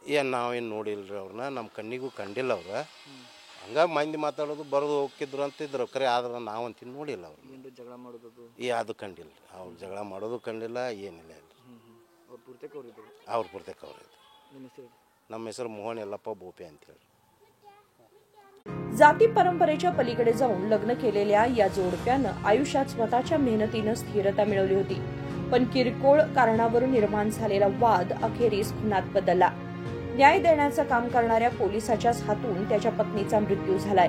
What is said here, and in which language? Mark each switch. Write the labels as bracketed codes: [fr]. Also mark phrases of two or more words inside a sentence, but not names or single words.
[kn] ಏನು ನಾವೇನು ನೋಡಿಲ್ಲ ರೀ ಅವ್ರನ್ನ, ನಮ್ಮ ಕಣ್ಣಿಗೂ ಕಂಡಿಲ್ಲ ಅವ್ರು. ಹಂಗಾಗಿ ಮಂದಿ ಮಾತಾಡೋದು ಬರೋದು ಹೋಗ್ತಿದ್ರು ಅಂತಿದ್ರು. ಕರೆ ಆದ್ರೆ ನಾವಂತ ನೋಡಿಲ್ಲ ಅವ್ರು. ಏನು ಜಗಳ ಮಾಡೋದು ಅದು ಕಂಡಿಲ್ಲ. ಅವ್ರು ಜಗಳ ಮಾಡೋದು ಕಂಡಿಲ್ಲ, ಏನಿಲ್ಲ. ಅವ್ರು ಪೂರ್ತಕ ಅವ್ರು ಇದ್ರು? ಅವ್ರು ಪೂರ್ತಕ ಅವ್ರು ಇದ್ರು. ನಿಮ್ಮ ಹೆಸರು? ನಮ್ಮ ಹೆಸರು ಮೋಹನ್ ಯಲ್ಲಪ್ಪ ಬೋಪೆ ಅಂತೇಳಿ. [mr] जाती परंपरेच्या पलीकडे जाऊन लग्न केलेल्या या जोडप्यानं आयुष्यात स्वतःच्या मेहनतीनं स्थिरता मिळवली होती. पण किरकोळ कारणावरून निर्माण झालेला वाद अखेरीस खुनात बदलला. न्याय देण्याचं काम करणाऱ्या पोलिसाच्याच हातून त्याच्या पत्नीचा मृत्यू झालाय.